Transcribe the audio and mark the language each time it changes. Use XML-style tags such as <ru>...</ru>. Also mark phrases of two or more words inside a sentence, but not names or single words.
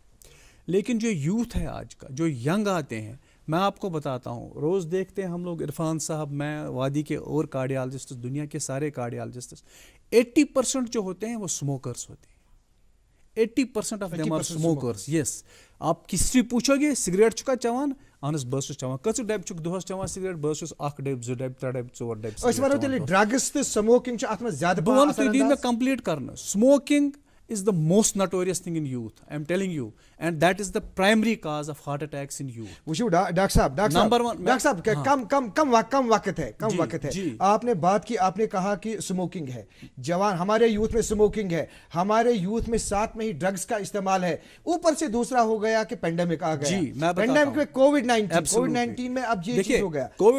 <ur>لیکن جو یوتھ ہے آج کا, جو ینگ آتے ہیں, میں آپ کو بتاتا ہوں, روز دیکھتے ہیں ہم لوگ, عرفان صاحب, میں, وادی کے اور کارڈیالوجسٹ, دنیا کے سارے کارڈیالوجسٹ, 80% جو ہوتے ہیں وہ اسموکرز ہوتے ہیں.</ur> <en>80% of them are smokers.</en> <ks>یس,</ks> <ur>آپ کسی پوچھو گے</ur> <ks>سگریٹ چھکا چوان, اہن بس چوان, کچھ ڈب چھک دہس چوان سگریٹ, بس 1 ڈب 2 ڈب 3 ڈب 4 ڈب.</ks> <ur>ڈرگس تو سموکنگ اتنا زیادہ میں کمپلیٹ کرنا.</ur> <en>اسموکنگ is the most notorious thing in youth. I am telling you, and that is the primary cause of heart attacks in youth.</en> <ur>وہ ڈاکٹر صاحب</ur> <en>Number one,</en> <ur>ڈاکٹر صاحب کم وقت ہے جی. آپ نے بات کی, آپ نے کہا کہ اسموکنگ ہے, جوان ہمارے یوتھ میں اسموکنگ ہے, ہمارے یوتھ میں ساتھ میں ہی ڈرگس کا استعمال ہے, اوپر سے دوسرا ہو گیا کہ پینڈیمک آ گیا. جی, میں بتاتا ہوں. پینڈیمک میں کووڈ-19 میں اب یہ چیز ہو گیا.</ur>